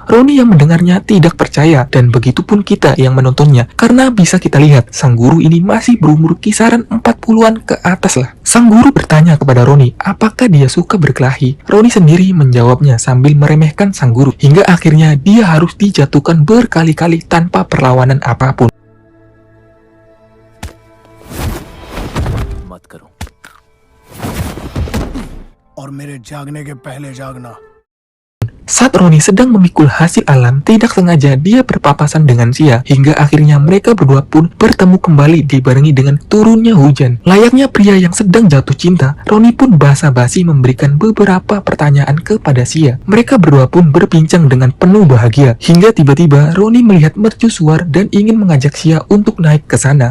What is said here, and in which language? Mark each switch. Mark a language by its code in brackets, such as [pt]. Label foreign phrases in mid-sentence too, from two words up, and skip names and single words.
[id] Roni yang mendengarnya tidak percaya, dan begitupun kita yang menontonnya, karena bisa kita lihat sang guru ini masih berumur kisaran 40-an ke atas lah. Sang guru bertanya kepada Roni apakah dia suka berkelahi. Roni sendiri menjawabnya sambil meremehkan sang guru, hingga akhirnya dia harus dijatuhkan berkali-kali tanpa perlawanan apapun. [hi] मत करो और मेरे जागने के पहले जागना. [id] Saat Roni sedang memikul hasil alam, tidak sengaja dia berpapasan dengan Sia, hingga akhirnya mereka berdua pun bertemu kembali dibarengi dengan turunnya hujan. Layaknya pria yang sedang jatuh cinta, Roni pun basa-basi memberikan beberapa pertanyaan kepada Sia. Mereka berdua pun berbincang dengan penuh bahagia, hingga tiba-tiba Roni melihat mercusuar dan ingin mengajak Sia untuk naik ke sana.